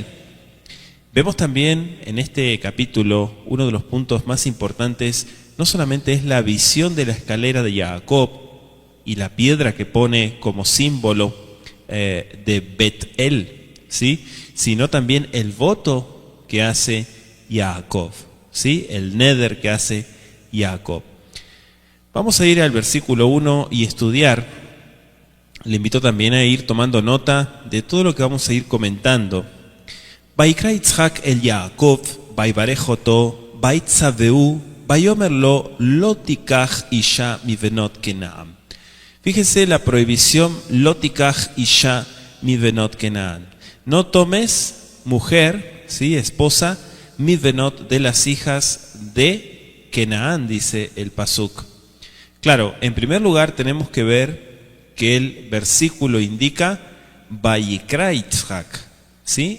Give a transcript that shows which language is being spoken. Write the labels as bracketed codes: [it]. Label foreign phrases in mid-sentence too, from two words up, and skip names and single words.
[es] Vemos también en este capítulo uno de los puntos más importantes, no solamente es la visión de la escalera de Jacob y la piedra que pone como símbolo de Betel, ¿sí?, sino también el voto que hace Jacob, ¿sí?, el neder que hace Jacob. Vamos a ir al versículo 1 y estudiar. Le invito también a ir tomando nota de todo lo que vamos a ir comentando. [he] ויקרא יצחק אל יעקב, ויברך אתו, ויצוהו, ויאמר לא תקח אשה מ בנות כנען. [es] Fíjese la prohibición [he] לא תקח אשה מ בנות כנען. [es] No tomes mujer, ¿sí? Esposa, [he] מ בנות, [es] de las hijas de Kenaan, dice el pasuk. Claro, en primer lugar tenemos que ver que el versículo indica Vayikra Yitzhak, ¿sí?